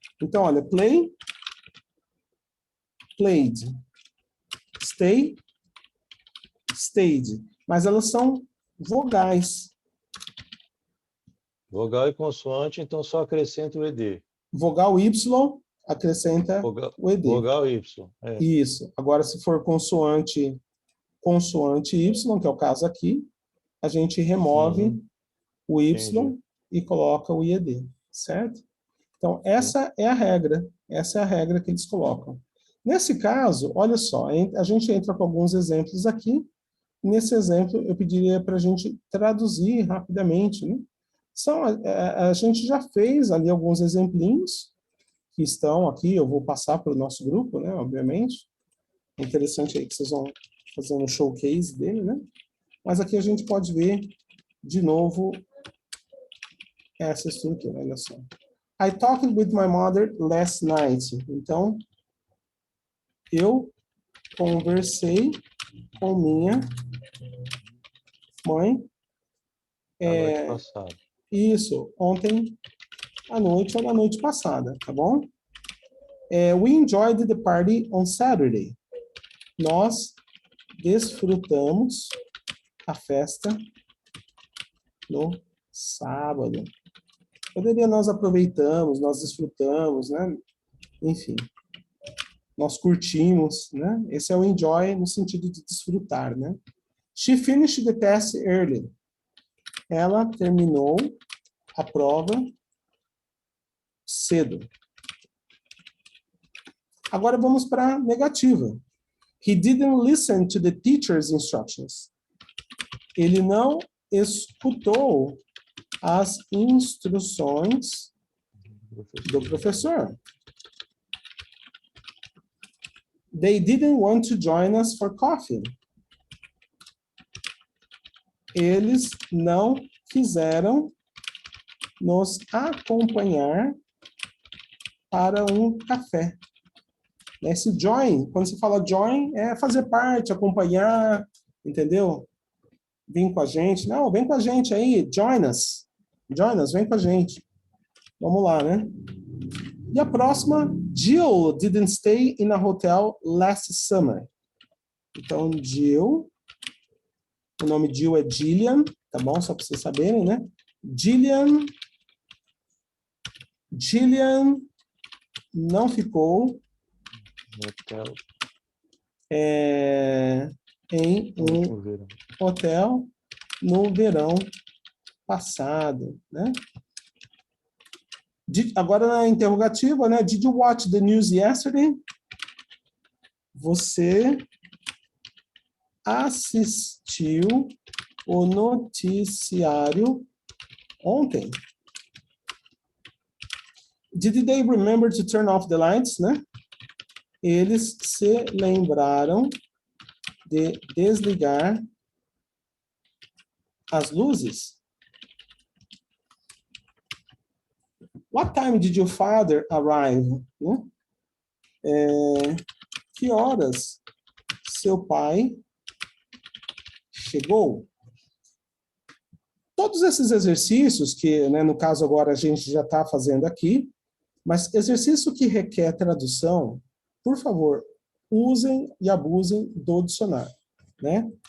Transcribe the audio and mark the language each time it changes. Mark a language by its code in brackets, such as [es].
[pt] Então, olha, [en] play, played, stay, stayed. [pt] Mas elas são vogais. Vogal e consoante, então só acrescenta o ED. Vogal Y acrescenta o ED. Vogal Y. Isso. Agora, se for consoante Y, que é o caso aqui, a gente remove o Y Entendi. e coloca o IED, certo? Então, essa é a regra. Essa é a regra que eles colocam. Nesse caso, olha só, a gente entra com alguns exemplos aqui. Nesse exemplo, eu pediria para a gente traduzir rapidamente, né? A gente já fez ali alguns exemplinhos que estão aqui, eu vou passar para o nosso grupo, né, obviamente. É interessante aí que vocês vão fazer um showcase dele, né? Mas aqui a gente pode ver, de novo, essa estrutura, olha só. [en] I talked with my mother last night. [pt] Então, eu conversei com minha mãe. Noite passada. Isso, ontem à noite ou na noite passada, tá bom? [en] We enjoyed the party on Saturday. [pt] Nós desfrutamos a festa no sábado. Poderia nós aproveitamos, nós desfrutamos, né? Enfim, nós curtimos, né? Esse é o enjoy no sentido de desfrutar, né? [en] She finished the test early. [pt] Ela terminou a prova cedo. Agora vamos para a negativa. [en] He didn't listen to the teacher's instructions. [pt] Ele não escutou as instruções do professor. [en] They didn't want to join us for coffee. [pt] Eles não quiseram nos acompanhar para um café. Né? Esse join, quando você fala join, é fazer parte, acompanhar, entendeu? Vem com a gente. Não, vem com a gente aí, [en] join us. Join us, [pt] vem com a gente. Vamos lá, né? E a próxima, [en] Jill didn't stay in a hotel last summer. [pt] Então, Jill, o nome Jill é Gillian, tá bom? Só para vocês saberem, né? Gillian não ficou Hotel. Em um hotel no verão passado, né? Agora na interrogativa, né? [en] Did you watch the news yesterday? [pt] Você assistiu o noticiário ontem? [en] Did they remember to turn off the lights, né? [pt] Eles se lembraram de desligar as luzes? [en] What time did your father arrive? [pt] Né? Que horas seu pai chegou? Todos esses exercícios que, né, no caso agora a gente já está fazendo aqui, mas exercício que requer tradução, por favor, usem e abusem do dicionário, né?